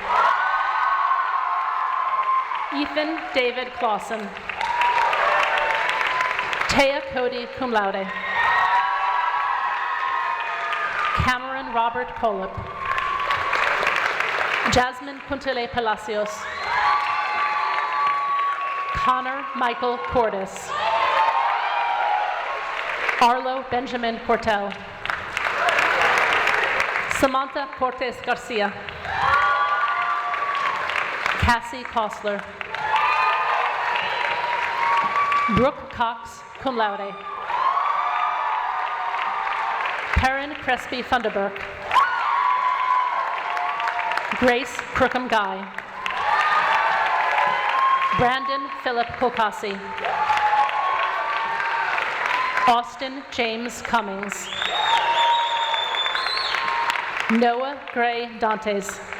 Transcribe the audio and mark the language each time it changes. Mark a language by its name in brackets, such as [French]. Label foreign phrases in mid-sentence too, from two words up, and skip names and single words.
[English] Ethan David Clausen, Taya Cody [Latin] cum laude, [English] Cameron Robert Colip, Jasmine Puntele Palacios, Connor Michael Cordes, Arlo Benjamin Portel, Samantha Cortes Garcia, Cassie Kostler, Brooke Cox, [Latin] cum laude, [English] Perrin Crespi Funderburk, Grace Crookham Guy, Brandon Philip Kokasi, Austin James Cummings, Noah Gray Dantes,